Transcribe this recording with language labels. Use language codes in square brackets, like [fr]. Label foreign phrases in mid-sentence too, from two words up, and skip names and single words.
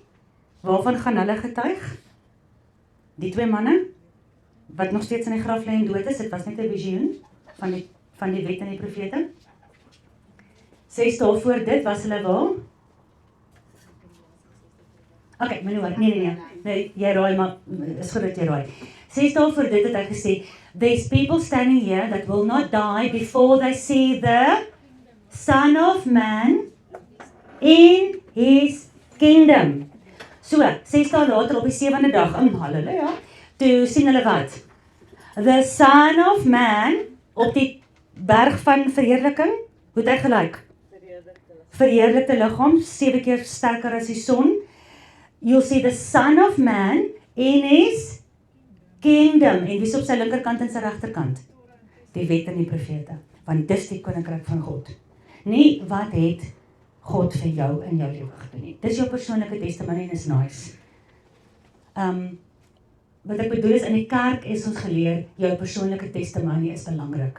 [af] Waarvan gaan hulle getuig? Die 2 manne, wat nog steeds in die graf lê en dood is, dit was net 'n visioen van die wet en die profete. 6 dae voor dit was hulle waar? Okay, maar nee, jy raai, maar is goed dat jy raai. 6 dae voor dit het hy gesê, [en] there's people standing here that will not die before they see the Son of Man in his kingdom. [af] So, 6 dae later op die 7de dag, halleluja, toe sien hulle wat? [en] The Son of Man [af] op die berg van verheerliking, hoe het hy gelyk? Verheerlikte liggaam, 7 keer sterker as die son. [en] You'll see the Son of Man in his kingdom. [af] En wie is op sy linkerkant en sy regterkant? Die wet en die profete. Want dis die koninkryk van God. Nie wat het God vir jou in jou lewe gedoen nie. Dis jou persoonlike testimony en is nice. Wat ek bedoel is, in die kerk is ons geleer, jou persoonlike testimony is belangrik.